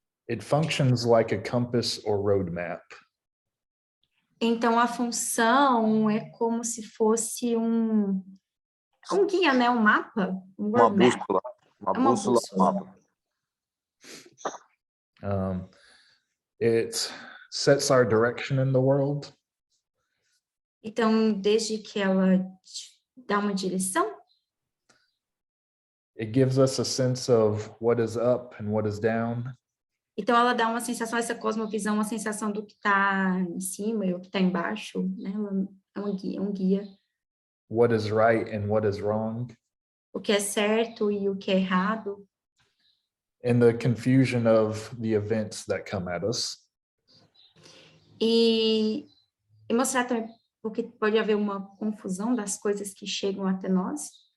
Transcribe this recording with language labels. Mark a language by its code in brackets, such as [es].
[en] It functions like a compass or roadmap. [pt] Então a função é como se fosse um guia, né? Um mapa, Uma bússola. Uma bússola. [en] It sets our direction in the world. [pt] Então, desde que ela dá uma direção, [en] it gives us a sense of what is up and what is down. [pt] Então, ela dá uma sensação, essa cosmovisão, uma sensação do que está em cima e o que está embaixo, né? Ela é um guia. [en] What is right and what is wrong. [pt] O que é certo e o que é errado. [en] And the confusion of the events that come at us. [pt] E mostrar também porque pode haver uma confusão das coisas que chegam até nós.